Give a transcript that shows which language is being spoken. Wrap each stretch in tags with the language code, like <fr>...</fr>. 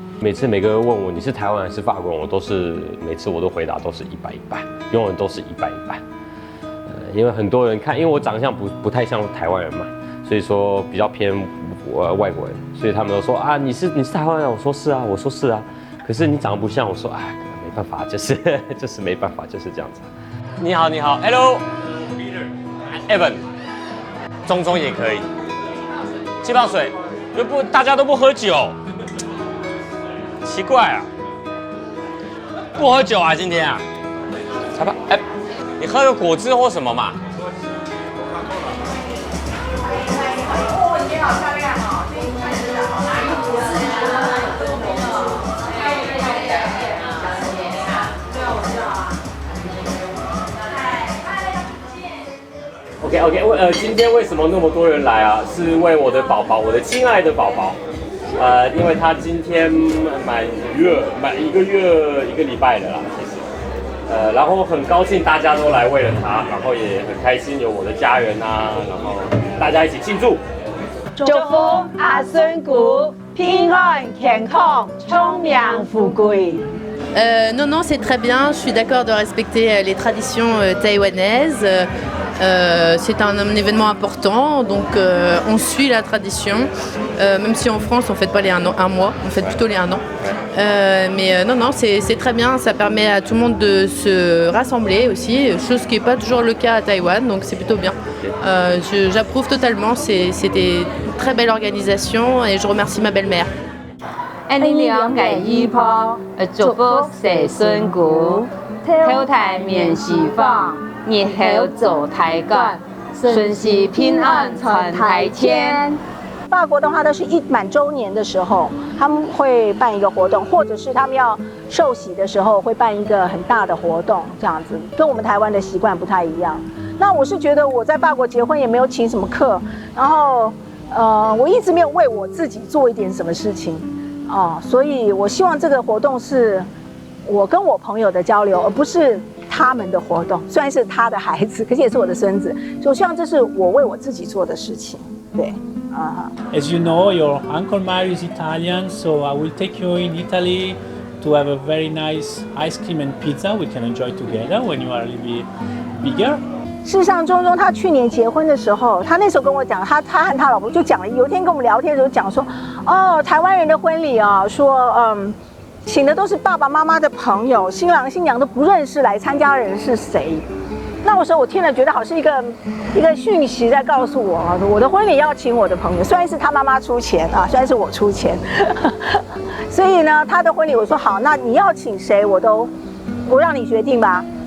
<zh>每个人问我你是台湾还是法国人，每次我都回答都是100-100，永远都是100-100。因为很多人看，因为我长相不太像台湾人嘛，所以说比较偏外国人，所以他们都说啊你是台湾人，我说是啊，可是你长得不像，我说哎没办法，就是没办法，就是这样子。你好，</zh> <en>Hello</en> <zh>Evan。中也可以，气泡水，大家都不喝酒，奇怪啊，不喝酒啊今天啊，裁判，哎，你喝个果汁或什么嘛？哦，你好漂亮哦，这一看真的好哪里果汁OK， 今天为什么那么多人来啊？是为我的宝宝，我的亲爱的宝宝，因为他今天满1个月1个礼拜了啦，其实，然后很高兴大家都来为了他，然后也很开心有我的家人啊，然后大家一起庆祝。祝福阿孙姑平安健康，聪明富贵。</zh> <fr>Non, c'est très bien. Je suis d'accord de respecter les traditions taïwanaises. C'est un événement important, donc on suit la tradition. Même si en France, on ne fête pas les un mois, on fête plutôt les 1 an. Mais non, c'est très bien. Ça permet à tout le monde de se rassembler aussi, chose qui n'est pas toujours le cas à Taïwan, donc c'est plutôt bien. J'approuve totalement. C'est des très belles organisations et je remercie ma belle-mère.</fr> <zh>安尼2个姨婆，祝福细孙姑，头台面是放，日后做台干，顺时平安传台天。法国的话，都是一满周年的时候，他们会办一个活动，或者是他们要受洗的时候会办一个很大的活动，这样子跟我们台湾的习惯不太一样。那我是觉得我在法国结婚也没有请什么客，然后我一直没有为我自己做一点什么事情。所以我希望这个活动是我跟我朋友的交流，而不是他们的活动。虽然是他的孩子，可是也是我的孙子，所以我希望这是我为我自己做的事情。对</zh> <en>，As you know, your Uncle Mario is Italian, so I will take you in Italy to have a very nice ice cream and pizza we can enjoy together when you are a little bit bigger.</en> <zh>事实上，钟他去年结婚的时候，他那时候跟我讲，他和他老婆就讲了，有一天跟我们聊天的时候讲说，台湾人的婚礼啊，说请的都是爸爸妈妈的朋友，新郎新娘都不认识，来参加的人是谁？那我说我听了觉得好像一个讯息在告诉我的婚礼要请我的朋友，虽然是他妈妈出钱啊，虽然是我出钱，所以呢，他的婚礼我说好，那你要请谁我让你决定吧。</zh>